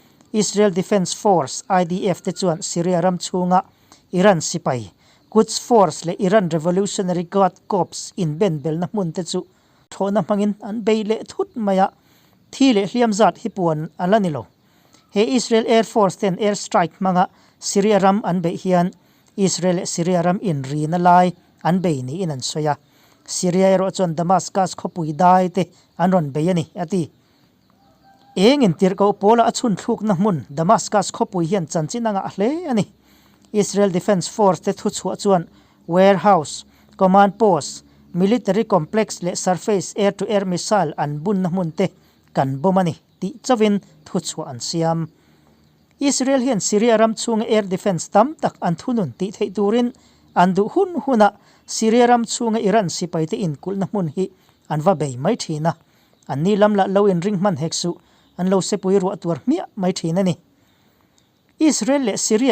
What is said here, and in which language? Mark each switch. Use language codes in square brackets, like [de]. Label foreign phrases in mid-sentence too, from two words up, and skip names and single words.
[lus] Israel Defense Force IDF te chuan Syria ram chunga Iran sipai Quds Force le Iran Revolutionary Guard Corps in ben bel na mun te chu thona mangin an beile thut maya thi le hliam zat hi puan alanilo he Israel Air Force ten [en] air strike [lus] manga Syria ram an be hian Israel Syria ram in ri na lai an be ni in an soya Syria ro chon Damascus khopui dai te anon be yani ati engin tirko pola achun thluk na mun Damascus khopui hian chanchinanga hle ani Israel Defense Force te thu chu chuan [en] warehouse command post military complex [lus] le [en] surface air to air missile [lus] an bun na mun te kan bomani ti chawin thu chu an siam Israel hian Syria ram chung [en] air defense [lus] tam tak an thunun ti thei turin an du hun huna Syria ram chung Iran sipai te in kul na mun hi an va bei mai thina an ni lam la lo in ring man heksu an lo se pui ru atur mi mai thina ni Israel le Syria